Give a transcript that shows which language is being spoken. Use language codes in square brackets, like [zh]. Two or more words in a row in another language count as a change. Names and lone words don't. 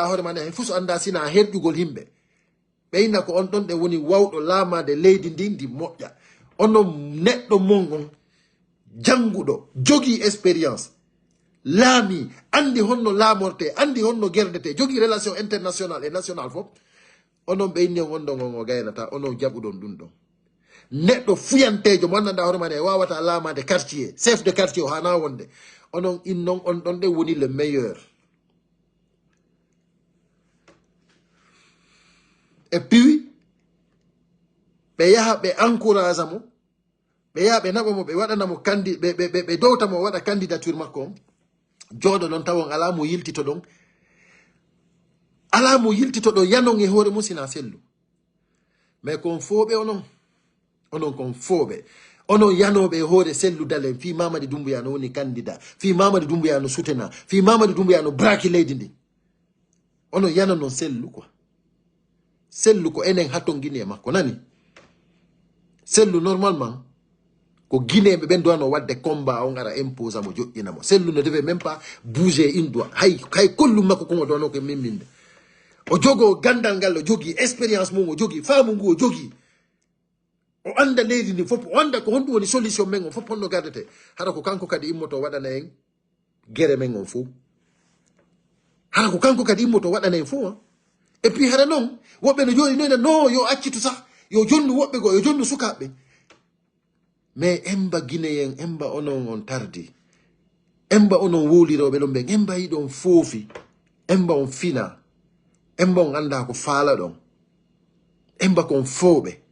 [ff] hoore mane hay fus anda sina herƴugol himɓe ɓeyna ko on ɗon ɗe woni wawɗo laamade leydi ndin ndi moƴƴa onon neɗɗo mongon janguɗo jogii expérience laami andi honno laamorte andi honno gerdete jogii [fr] relation international et national [ff] fof onon ɓeyni on ɗon on o gaynata onon jaɓuɗon ɗum ɗon neɗɗo fuyantejo mo annanda hoore mane wawata laamade quartier [fr] chef de quartier [ff] o hana wonde onon innon on ɗon ɗe woni [fr] le meilleur et puis [ff] ɓe yaha ɓe encourage mo ɓe yaha ɓe naɓa mo ɓe waɗanamo ɓe dowta mo waɗa candidature makko on jooɗo ɗon tawon ala mo yiltito ɗon ala mo yiltito ɗo yanon e hoore mum sina sellu mais kon fooɓe onon kon fooɓe onon yanoɓe e hoore sellu dalen fi Mamadi Doumbouya no woni candidat fi Mamadi Doumbouya no sutena fi Mamadi Doumbouya no braki leydi ndi onon yana non sellu quoi sellu ko enen hatton guine makko nani sellu normalement ko guinéɓe ɓen duwano wadde combat on ara impose mo joƴƴinamo sellu [fr] ne devait même pas bouger une doigt [ff] hay kollum makko komo duwano ko mimminde o jogo gandal ngal o jogui expérience mum o jogui faamu ngu o jogui o anda leydi ndi fof o anda ko honɗum woni solution men on fof honno gardete hara ko kanko kadi immoto waɗana en guere men on fof hara ko kanko kadi immoto waɗana en fof [fr] et puis [ff] hara noon woɓɓe no jooɗi noyna non yo accitu sah yo jonnu woɓɓe goo yo jonnu sukaɓe mais emba guinéen emba onon on tardi emba onon woliroɓe ɗon ɓen emba yiɗon foofi emba on fina emba on anda ko faala ɗon emba kon fooɓe